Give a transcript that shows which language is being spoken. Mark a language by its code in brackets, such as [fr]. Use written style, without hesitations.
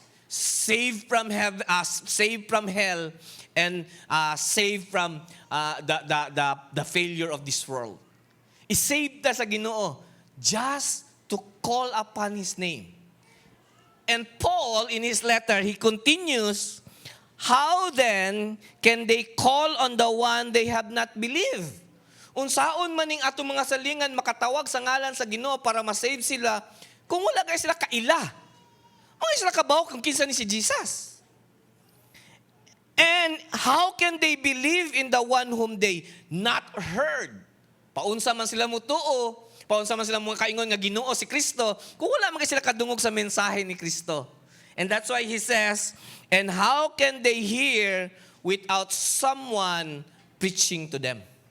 [en] Saved from heaven, saved from hell, and saved from the failure of this world. [ceb] I-saved ta sa Ginoo [en] just to call upon His name. And Paul, in his letter, he continues, how then can they call on the one they have not believed? [ceb] Unsaon maning ato mga salingan makatawag sa ngalan sa Ginoo para ma-save sila kung wala kay sila kaila. Mga sila kabaw kung kinsa ni si Jesus. [en] And how can they believe in the one whom they not heard? [ceb] Paunsa man sila mutuo, paunsa man sila mga kaingon nga Ginoo si Kristo, kung wala man sila kadungog sa mensahe ni Kristo. [en] And that's why he says, and how can they hear without someone preaching to them?